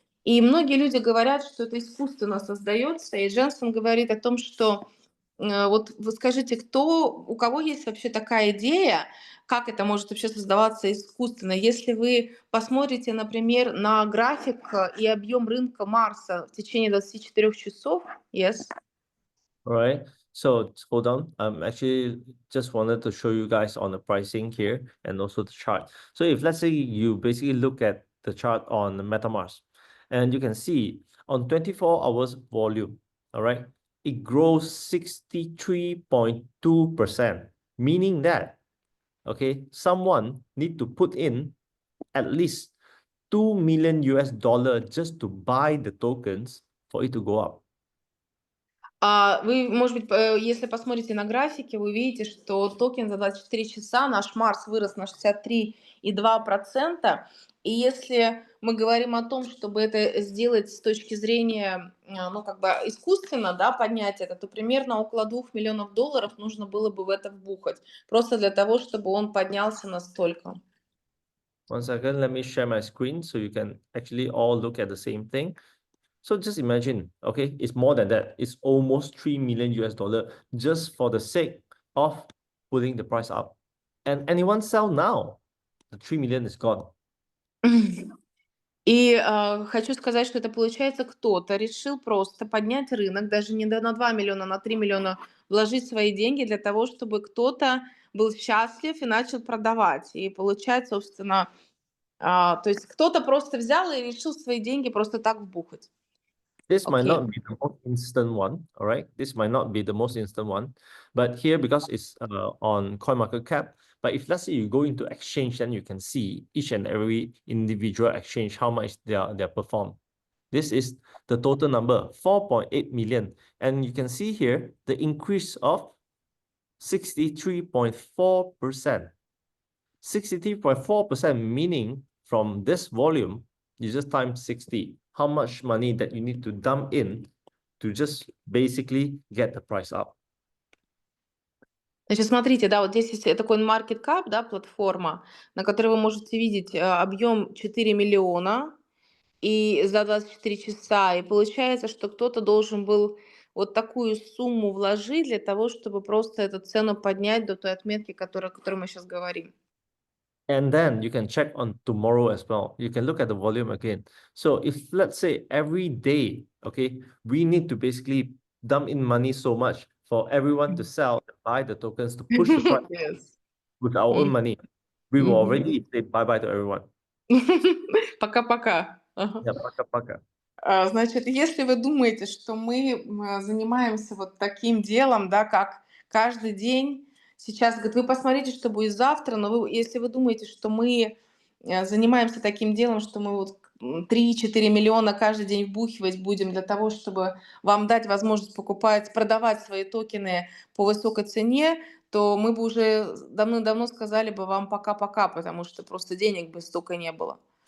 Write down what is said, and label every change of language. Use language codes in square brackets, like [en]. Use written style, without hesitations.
[ru] И многие люди говорят, что это искусственно создается, и Дженсон говорит о том, что вот вы скажите, у кого есть вообще такая идея, как это может вообще создаваться искусственно? Если вы посмотрите, например, на график и объем рынка Марса в течение 24 часов, yes. [en] All right. So hold on. Actually just wanted to show you guys on the pricing here and also the chart. So if let's say you basically look at the chart on the MetaMask, and you can see on 24 hours volume, all right, it grows 63.2%, meaning that, okay, someone need to put in at least $2 million just to buy the tokens for it to go up. [ru] Вы, может быть, если посмотрите на графике, вы увидите, что токен за 24 часа, наш Марс вырос на 63,2%. И если мы говорим о том, чтобы это сделать с точки зрения, ну, как бы искусственно, да, поднять это, то примерно около $2 миллионов нужно было бы в это вбухать. Просто для того, чтобы он поднялся настолько. [en] One second, let me share my screen so you can actually all look at the same thing. So just imagine, okay, it's more than that. It's almost $3 million just for the sake of putting the price up. And anyone sell now, the 3 million is gone. [ru] И хочу сказать, что это получается, кто-то решил просто поднять рынок, даже не на 2 миллиона, на 3 миллиона, вложить свои деньги для того, чтобы кто-то был счастлив и начал продавать. И получать, собственно, то есть кто-то просто взял и решил свои деньги просто так вбухать. [en] This might not be the most instant one, all right? This might not be the most instant one, but here, because it's on CoinMarketCap, but if let's say you go into exchange, then you can see each and every individual exchange, how much they are performed. This is the total number, 4.8 million. And you can see here the increase of 63.4%. 63.4%, meaning from this volume, you just times 60. How much money that you need to dump in to just basically get the price up. [ru] Значит, смотрите, да, вот здесь есть такой market cap, да, платформа, на которой вы можете видеть объем 4 миллиона и за 24 часа. И получается, что кто-то должен был вот такую сумму вложить для того, чтобы просто эту цену поднять до той отметки, о которой мы сейчас говорим. [en] And then you can check on tomorrow as well. You can look at the volume again. So if let's say every day, okay, we need to basically dump in money so much for everyone to sell, buy the tokens to push the price Yes. with our own money, we will already say bye-bye to everyone. [ru] Пока-пока. Ага. [en] Yeah, paka. [ru] Значит, если вы думаете, что мы занимаемся вот таким делом, да, как каждый день, сейчас, говорит, вы посмотрите, что будет завтра, но если вы думаете, что мы занимаемся таким делом, что мы вот 3-4 миллиона каждый день вбухивать будем для того, чтобы вам дать возможность продавать свои токены по высокой цене, то мы бы уже давно сказали бы вам пока-пока, потому что просто денег бы столько не было.